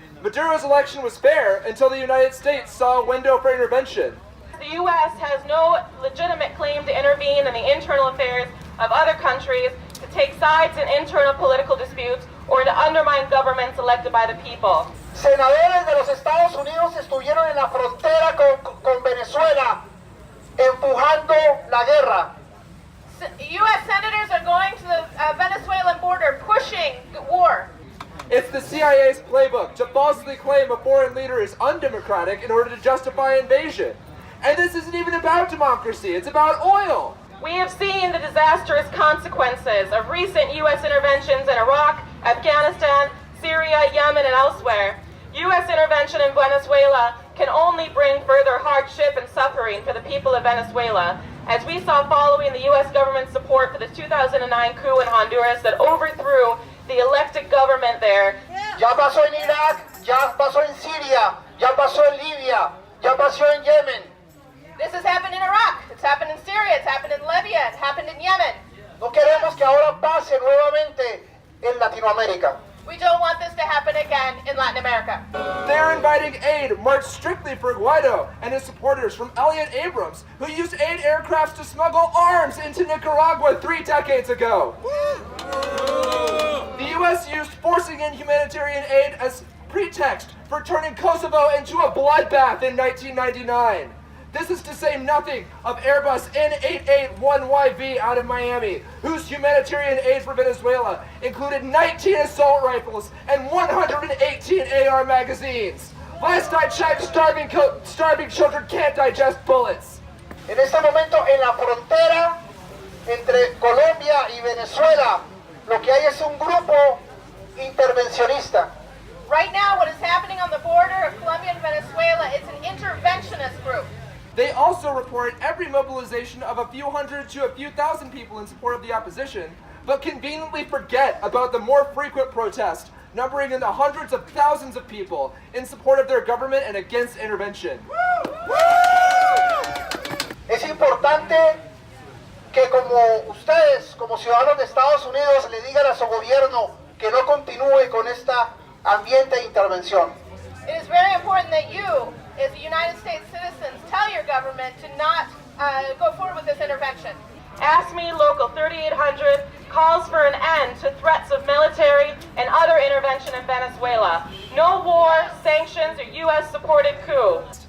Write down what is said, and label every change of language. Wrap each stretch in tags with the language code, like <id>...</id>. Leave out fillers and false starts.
<en>Maduro's election was fair until the United States saw a window for intervention. The U.S. has no legitimate claim to intervene in the internal affairs of other countries, to take sides in internal political disputes, or to undermine governments elected by the people.</en> <es>Senadores de los Estados Unidos estuvieron en la frontera con Venezuela empujando la guerra.</es> <en>U.S. senators are going to the Venezuelan border pushing war. It's the CIA's playbook to falsely claim a foreign leader is undemocratic in order to justify invasion. And this isn't even about democracy, it's about oil. We have seen the disastrous consequences of recent U.S. interventions in Iraq, Afghanistan, Syria, Yemen, and elsewhere. U.S. intervention in Venezuela can only bring further hardship and suffering for the people of Venezuela, as we saw following the U.S. government's support for the 2009 coup in Honduras that overthrew the elected government there.</en> <es>Ya pasó en Irak, ya pasó en Siria, ya pasó en Libia, ya pasó en Yemen.</es> <en>This has happened in Iraq, it's happened in Syria, it's happened in Libya, it's happened in Yemen.</en> <es>No queremos que ahora pase nuevamente en Latinoamérica.</es> <en>We don't want this to happen again in Latin America. They're inviting aid marked strictly for Guaido and his supporters from Elliott Abrams, who used aid aircrafts to smuggle arms into Nicaragua 3 decades ago. The U.S. used forcing in humanitarian aid as pretext for turning Kosovo into a bloodbath in 1999. This is to say nothing of Airbus N881YV out of Miami, whose humanitarian aid for Venezuela included 19 assault rifles and 118 AR magazines. Last I checked, starving children can't digest bullets.</en> <es>En este momento, en la frontera entre Colombia y Venezuela, lo que hay es un grupo intervencionista.</es> <en>Right now, what is happening on the border of Colombia and Venezuela is an interventionist group. They also report every mobilization of a few hundred to a few thousand people in support of the opposition, but conveniently forget about the more frequent protests, numbering in the hundreds of thousands of people in support of their government and against intervention.</en> <es>Es importante que como ustedes, como ciudadanos de Estados Unidos, le digan a su gobierno que no continúe con este ambiente de intervención.</es> <en>It is very important that you, as the United States citizens, tell your government to not go forward with this intervention. Ask Me Local 3800 calls for an end to threats of military and other intervention in Venezuela. No war, sanctions, or U.S.-supported coup.</en>